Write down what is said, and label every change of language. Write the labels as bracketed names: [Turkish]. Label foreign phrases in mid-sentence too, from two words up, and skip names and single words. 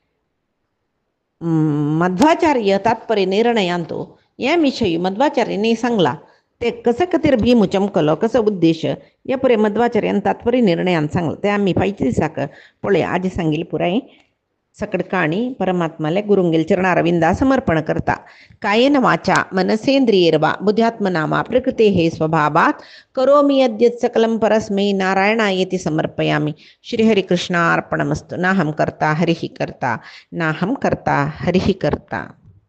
[Konkani] मध्वाचार्य तात्पर्य निर्णयांत हे विशयी मध्वाचार्यानी सांगला ते कशा खातीर भीम चमकलो कसो उद्देश हे पुरे मध्वाचार्यान तात्पर्य निर्णयान सांगला ते आमी फायच्या दिसाक पळय आज सांगिल्लें पुराय सकड़काणी परमात्माले गुरुंगेल चरणारविंदा समर्पण करता [Sanskrit] कायेन वाचा मनसेंद्रियर्वा बुद्ध्यात्मनामा प्रकृते हे स्वभावात करोमि यद्यत् सकलं परस्मै नारायणायेति समर्पयामि. श्रीहरिकृष्णार्पणमस्तु. नाहं कर्ता हरिः कर्ता नाहं कर्ता हरिः कर्ता.